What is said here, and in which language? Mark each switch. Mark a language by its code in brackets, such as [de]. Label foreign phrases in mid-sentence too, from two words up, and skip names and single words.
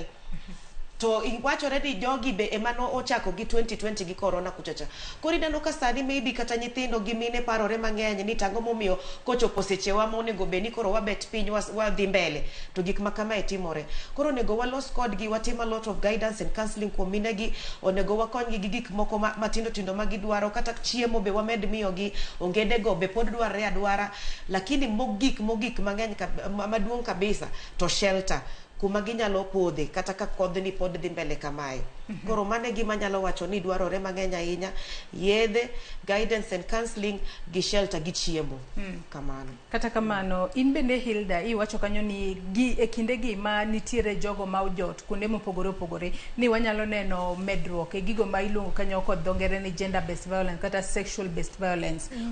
[luo] To wachore ni jogi be emano ochako gi 2020 gi corona kuchacha. Koro ineno ka sani maybe kata nyithindo gi mine parore mang'eny ni tang'o momiyo kochopo sechewa ma onego beni koro wabet piny wadhi mbele. To gik ma kama timore. Koro onego walos kodgi, watim [en] a lot of guidance and counseling [luo] kuom mine gi, onego wakonygi gi gik moko matindo ma gidwaro, kata chiemo be wamed miyo gi, ongede go be pod dwarre adwara, lakini mogik mang'eny maduong' kabisa to shelter kuma ginyalo podhe kata ka kodhni pod dhi mbele kamae. Koro mane gima nyalo wacho ni dwarore mang'eny ahinya, yedhe, [en] guidance and counseling gi shelter [luo] gi chiemo. Kamano. Kata kamano, in bende Hilda, iwacho kanyo ni e kinde gi ma nitiere jogo ma ojot kuonde mopogore ni wanyalo neno medruok e gigo ma iluongo kanyo kod dho ngere ni [en] gender based violence [luo] kata [en] sexual based violence.